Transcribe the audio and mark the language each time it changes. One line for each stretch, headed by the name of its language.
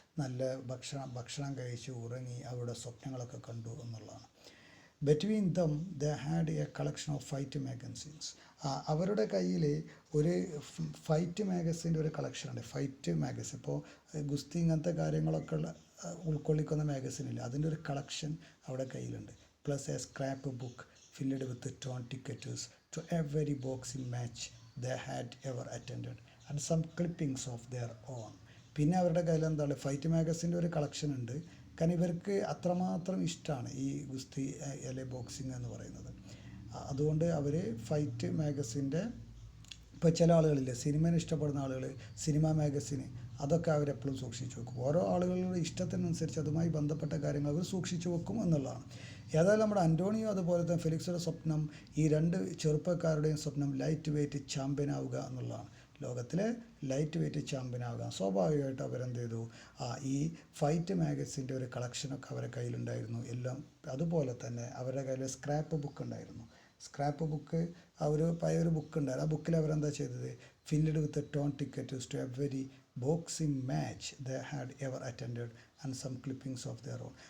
Malayalam: നല്ല ഭക്ഷണം കഴിച്ച് ഉറങ്ങി അവരുടെ സ്വപ്നങ്ങളൊക്കെ കണ്ടു എന്നുള്ളതാണ്.
English: Between them they had a collection of fight magazines.
Malayalam: അവരുടെ കയ്യിൽ ഒരു ഫൈറ്റ് മാഗസിൻ്റെ ഒരു കളക്ഷനുണ്ട്. ഫൈറ്റ് മാഗസിൻ, ഇപ്പോൾ ഗുസ്തി ഇങ്ങനത്തെ കാര്യങ്ങളൊക്കെ ഉൾക്കൊള്ളിക്കുന്ന മാഗസിനില്ല, അതിൻ്റെ ഒരു കളക്ഷൻ അവിടെ കയ്യിലുണ്ട്.
English: Plus a scrap book filled with torn tickets to every boxing match they had ever attended and some clippings of their own.
Malayalam: പിന്നെ അവരുടെ കയ്യിൽ എന്താണ്? ഫൈറ്റ് മാഗസിൻ്റെ ഒരു കളക്ഷൻ ഉണ്ട്. കാരണം ഇവർക്ക് അത്രമാത്രം ഇഷ്ടമാണ് ഈ ഗുസ്തി അല്ലെ ബോക്സിങ് എന്ന് പറയുന്നത്. അതുകൊണ്ട് അവർ ഫൈറ്റ് മാഗസിൻ്റെ, ഇപ്പോൾ ചില ആളുകളില്ലേ സിനിമയെ ഇഷ്ടപ്പെടുന്ന ആളുകൾ, സിനിമ മാഗസിന് അതൊക്കെ അവരെപ്പോഴും സൂക്ഷിച്ചു വെക്കും. ഓരോ ആളുകളുടെ ഇഷ്ടത്തിനനുസരിച്ച് അതുമായി ബന്ധപ്പെട്ട കാര്യങ്ങൾ അവർ സൂക്ഷിച്ചു വെക്കും എന്നുള്ളതാണ്. ഏതായാലും നമ്മുടെ അന്റോണിയോ അതുപോലെ തന്നെ ഫെലിക്സുടെ സ്വപ്നം, ഈ രണ്ട് ചെറുപ്പക്കാരുടെയും സ്വപ്നം ലൈറ്റ് വെയ്റ്റ് ചാമ്പ്യൻ ആവുക എന്നുള്ളതാണ്. ലോകത്തിലെ ലൈറ്റ് വെയ്റ്റ് ചാമ്പ്യൻ ആവുക. സ്വാഭാവികമായിട്ട് അവരെന്ത് ചെയ്തു? ഈ ഫൈറ്റ് മാഗസിൻ്റെ ഒരു കളക്ഷനൊക്കെ അവരുടെ കയ്യിലുണ്ടായിരുന്നു എല്ലാം. അതുപോലെ തന്നെ അവരുടെ കയ്യിൽ സ്ക്രാപ്പ് ബുക്ക് ഉണ്ടായിരുന്നു. സ്ക്രാപ്പ് ബുക്ക്, ഒരു പഴയൊരു ബുക്ക് ഉണ്ടായിരുന്നു. ആ ബുക്കിൽ അവരെന്താ ചെയ്തത്?
English: Filled with torn tickets to every boxing match they had ever attended and some clippings of their own.